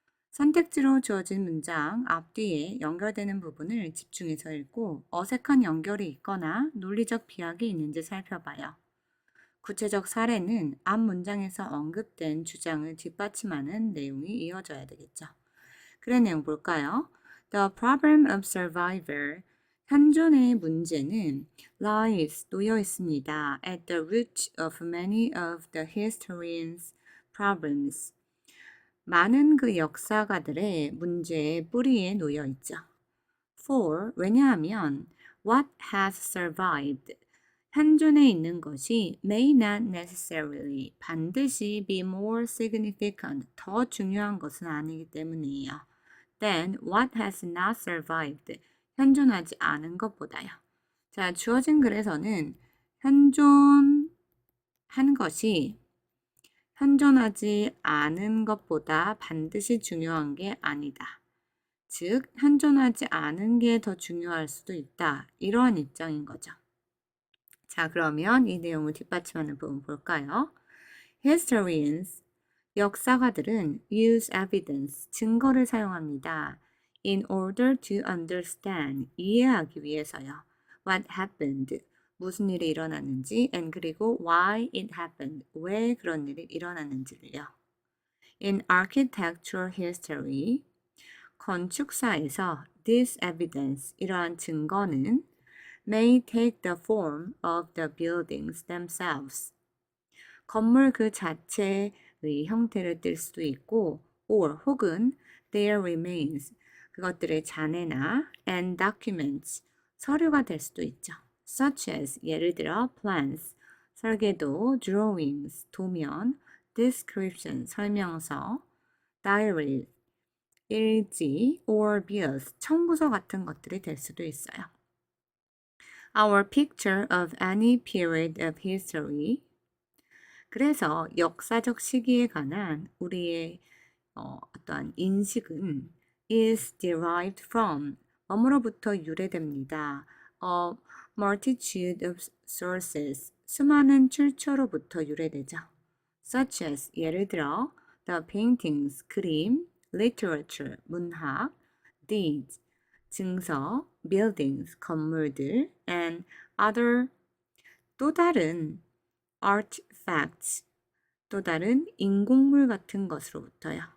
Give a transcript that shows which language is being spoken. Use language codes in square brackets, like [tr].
[ko] 선택지로 주어진 문장 앞뒤에 연결되는 부분을 집중해서 읽고 어색한 연결이 있거나 논리적 비약이 있는지 살펴봐요. 구체적 사례는 앞 문장에서 언급된 주장을 뒷받침하는 내용이 이어져야 되겠죠. 그런 내용 볼까요? [en] The problem of survivor. [ko] 현존의 문제는 [en] lies [ko] 놓여 있습니다. [en] At the root of many of the historians' problems. [ko] 많은 그 역사가들의 문제의 뿌리에 놓여 있죠. [en] For [ko] 왜냐하면 [en] what has survived [ko] 현존에 있는 것이 [en] may not necessarily [ko] 반드시 [en] be more significant [ko] 더 중요한 것은 아니기 때문이에요. [en] Then what has not survived [ko] 현존하지 않은 것보다요. 자, 주어진 글에서는 현존한 것이 현존하지 않은 것보다 반드시 중요한 게 아니다. 즉, 현존하지 않은 게 더 중요할 수도 있다. 이러한 입장인 거죠. 자, 그러면 이 내용을 뒷받침하는 부분 볼까요? [en] Historians, [ko] 역사가들은 [en] use evidence, [ko] 증거를 사용합니다. [en] In order to understand, [ko] 이해하기 위해서요. [en] What happened, [ko] 무슨 일이 일어났는지, [en] and [ko] 그리고 [en] why it happened, [ko] 왜 그런 일이 일어났는지를요. [en] In architectural history, [ko] 건축사에서 [en] this evidence, [ko] 이러한 증거는 [en] may take the form of the buildings themselves. [ko] 건물 그 자체의 형태를 띨 수도 있고, [en] or [ko] 혹은 [en] their remains, [ko] 그것들의 잔해나 [en] and documents, [ko] 서류가 될 수도 있죠. [en] Such as, [ko] 예를 들어 [en] plans, [ko] 설계도, [en] drawings, [ko] 도면, [en] description, [ko] 설명서, [en] diary, [ko] 일지, [en] or bills, [ko] 청구서 같은 것들이 될 수도 있어요. [en] Our picture of any period of history. [ko] 그래서 역사적 시기에 관한 우리의 어떠한 인식은 [en] is derived from [ko] 뭐뭐로부터 유래됩니다. [en] A multitude of sources. [ko] 수많은 출처로부터 유래되죠. [en] Such as [ko] 예를 들어 [en] the paintings, [ko] 그림, [en] literature, [ko] 문학, [en] deeds, [ko] 증서, [en] buildings, [ko] 건물들, [en] and other [ko] 또 다른 [en] artifacts, [ko] 또 다른 인공물 같은 것으로부터요.